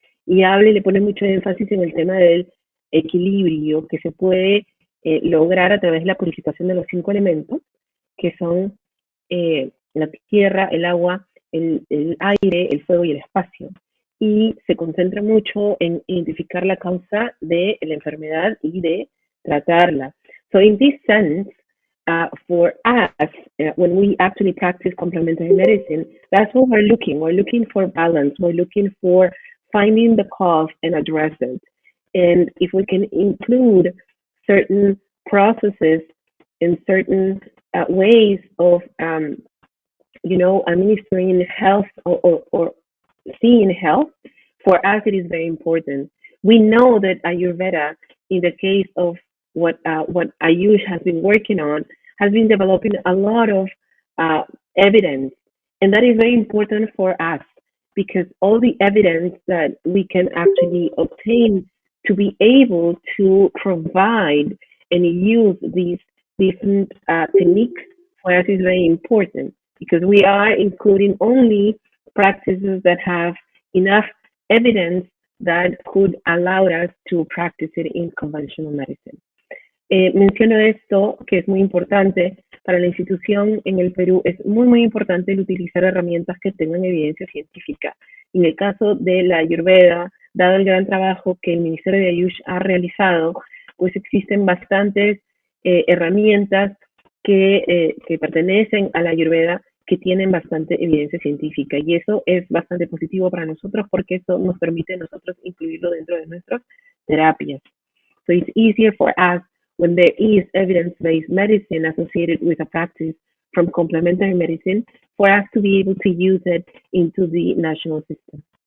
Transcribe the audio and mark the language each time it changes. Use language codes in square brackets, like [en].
[es] Y habla y le pone mucho énfasis en el tema del equilibrio que se puede lograr a través de la purificación de los 5 elementos, que son la tierra, el agua, el aire, el fuego y el espacio. Y se concentra mucho en identificar la causa de la enfermedad y de tratarla. [en] So in this sense, for us, when we actually practice complementary medicine, that's what we're looking. We're looking for balance. We're looking for finding the cause and address it. And if we can include certain processes and certain ways of, administering health or seeing health, for us it is very important. We know that Ayurveda, in the case of what Ayush has been working on, has been developing a lot of evidence, and that is very important for us because all the evidence that we can actually obtain to be able to provide and use these different techniques for us is very important, because we are including only practices that have enough evidence that could allow us to practice it in conventional medicine. [es] Menciono esto, que es muy importante para la institución en el Perú. Es muy importante el utilizar herramientas que tengan evidencia científica. En el caso de la Ayurveda, dado el gran trabajo que el Ministerio de Ayush ha realizado, pues existen bastantes herramientas que pertenecen a la Ayurveda, que tienen bastante evidencia científica, y eso es bastante positivo para nosotros, porque eso nos permite a nosotros incluirlo dentro de nuestras terapias. [en] So it's easier for us when there is evidence-based medicine associated with a practice from complementary medicine, for us to be able to use it into the national system.